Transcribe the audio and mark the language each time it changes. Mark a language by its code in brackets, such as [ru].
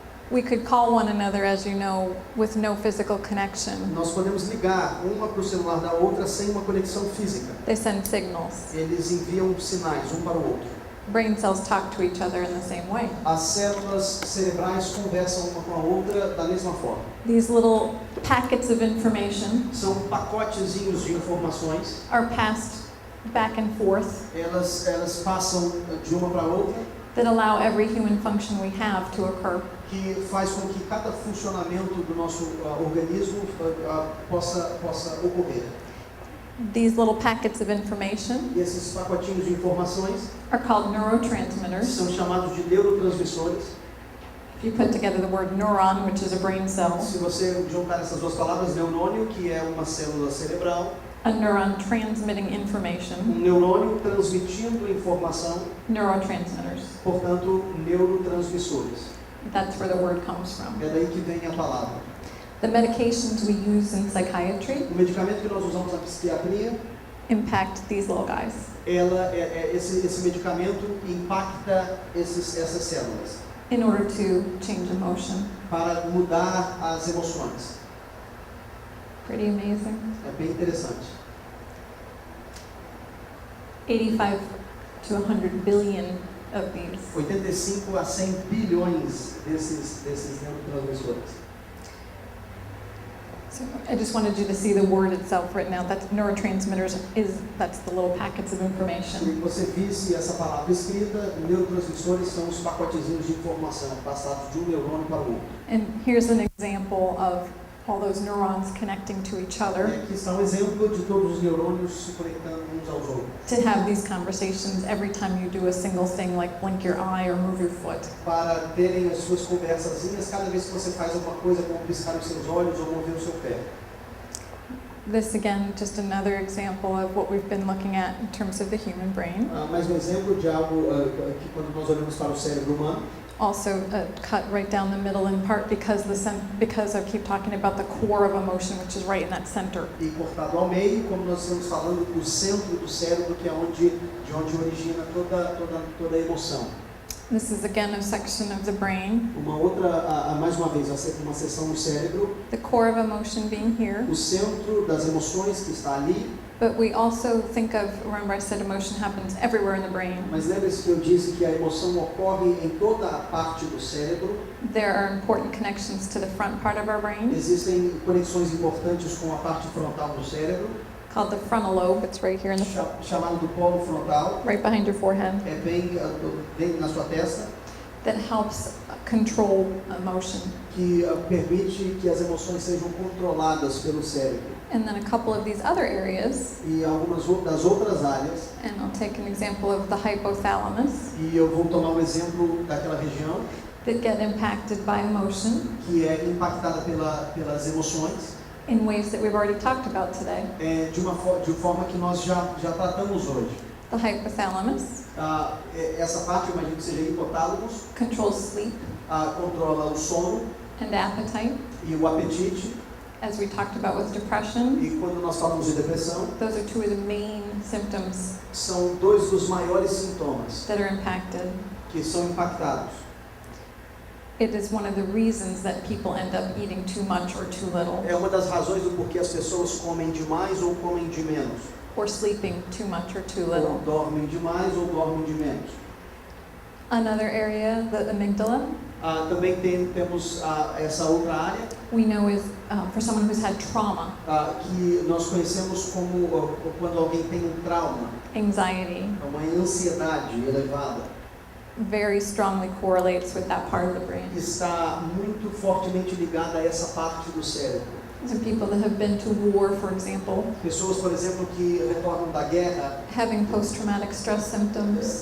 [en] We could call one another, as you know, with no physical connection. [pt] nós podemos ligar uma para o celular da outra sem uma conexão física. [en] They send signals. [pt] Eles enviam sinais um para o outro. [en] Brain cells talk to each other in the same way. [pt] As células cerebrais conversam uma com a outra da mesma forma. [en] These little packets of information [pt] São pacotezinhos de informações. [en] are passed back and forth [pt] Elas passam de uma para a outra, [en] that allow every human function we have to occur. [pt] que faz com que cada funcionamento do nosso organismo possa ocorrer. [en] These little packets of information [pt] E esses pacotinhos de informações [en] are called neurotransmitters. [pt] são chamados de neurotransmissores. [en] If you put together the word neuron, which is a brain cell, [pt] Se você juntar essas 2 palavras, neurônio, que é uma célula cerebral, [en] a neuron transmitting information, [pt] neurônio transmitindo informação, [en] neurotransmitters. [pt] portanto, neurotransmissores. [en] That's where the word comes from. [pt] É daí que vem a palavra. [en] The medications we use in psychiatry [pt] O medicamento que nós usamos na psiquiatria, [en] impact these little guys. [pt] esse medicamento impacta essas células [en] In order to change emotion. [pt] para mudar as emoções. [en] Pretty amazing. [pt] É bem interessante. [en] 85 to 100 billion of these. [pt] 85 a 100 bilhões desses neurotransmissores. [en] So I just wanted you to see the word itself written out. That's neurotransmitters that's the little packets of [pt] Se [en] information. [pt] você visse essa palavra escrita, neurotransmissores são os pacotezinhos de informação passados de um neurônio para o outro. [en] And here's an example of all those neurons connecting to each [pt] E [en] other [pt] aqui está um exemplo de todos os neurônios se conectando uns aos outros. [en] to have these conversations every time you do a single thing like blink your eye or move your foot. [pt] Para terem as suas conversazinhas cada vez que você faz alguma coisa, como piscar os seus olhos ou mover o seu pé. [en] This again, just another example of what we've been looking at in terms of the human brain. [pt] Mais um exemplo de algo que quando nós olhamos para o cérebro humano, [en] Also cut right down the middle in part because I keep talking about the core of emotion, which is right in that center. [pt] e cortado ao meio, como nós estamos falando do centro do cérebro, que é de onde origina toda a emoção. [en] This is again a section of the brain. [pt] Uma outra, mais uma vez, uma seção no cérebro, [en] The core of emotion being here. [pt] o centro das emoções que está ali, [en] But we also think of, remember I said emotion happens everywhere in the brain. [pt] mas lembre-se que eu disse que a emoção ocorre em toda a parte do cérebro. [en] There are important connections to the front part of our brain. [pt] Existem conexões importantes com a parte frontal do cérebro. [en] called the frontal lobe. It's right here in the [pt] chamado do polo frontal, [en] right behind your forehead, [pt] é bem na sua testa, [en] that helps control emotion. [pt] que permite que as emoções sejam controladas pelo cérebro. [en] And then a couple of these other areas, [pt] E algumas das outras áreas, [en] and I'll take an example of the hypothalamus, [pt] e eu vou tomar um exemplo daquela região [en] that get impacted by emotion [pt] que é impactada pelas emoções, [en] in ways that we've already talked about today. [pt] de forma que nós já tratamos hoje. [en] The hypothalamus [pt] Essa parte, eu imagino que seja hipotálamos, [en] controls sleep [pt] controla o sono [en] and appetite, [pt] e o apetite. [en] as we talked about with depression. [pt] E quando nós falamos de depressão, [en] Those are two of the main symptoms [pt] são dois dos maiores sintomas [en] that are impacted. [pt] que são impactados. [en] It is one of the reasons that people end up eating too much or too little, [pt] É uma das razões do porquê as pessoas comem demais ou comem de menos, [en] or sleeping too much or too [pt] ou [en] little. [pt] dormem demais ou dormem de menos. [en] Another area, the amygdala, [pt] Também temos essa outra área [en] we know is for someone who's had trauma, [pt] que nós conhecemos como quando alguém tem um trauma, [en] anxiety, [pt] uma ansiedade elevada, [en] very strongly correlates with that part of the brain. [pt] está muito fortemente ligada a essa parte do cérebro. [en] Some people that have been to war, for example, [pt] Pessoas, por exemplo, que retornam da guerra, [en] having post-traumatic stress symptoms,